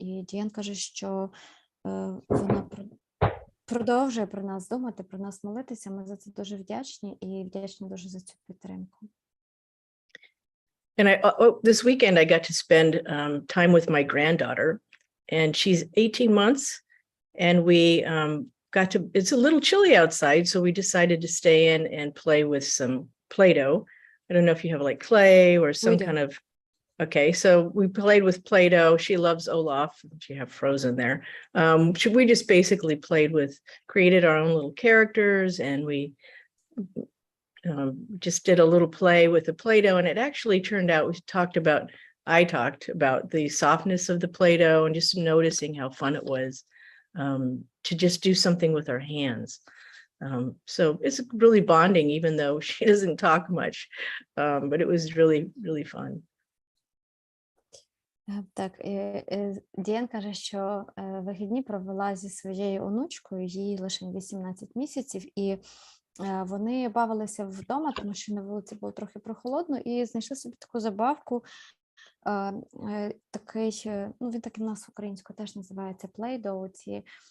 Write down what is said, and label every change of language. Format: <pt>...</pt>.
<uk>І Діан каже, що вона продовжує про нас думати, про нас молитися. Ми за це дуже вдячні і вдячні дуже за цю підтримку.</uk> <en>And this weekend I got to spend time with my granddaughter, and she's 18 months, and we it's a little chilly outside, so we decided to stay in and play with some Play-Doh. I don't know if you have clay or some kind of, okay, so we played with Play-Doh. She loves Olaf. She have Frozen there. We just basically created our own little characters, and we just did a little play with the Play-Doh, and it actually turned out, I talked about the softness of the Play-Doh and just noticing how fun it was to just do something with our hands. So it's really bonding, even though she doesn't talk much, but it was really, really fun.</en> <uk>Так, Діан каже, що вихідні провела зі своєю онучкою, їй лише 18 місяців, і вони бавилися вдома, тому що на вулиці було трохи прохолодно, і знайшли собі таку забавку, такий, він так і в нас українською теж називається Play-Doh, ці</uk>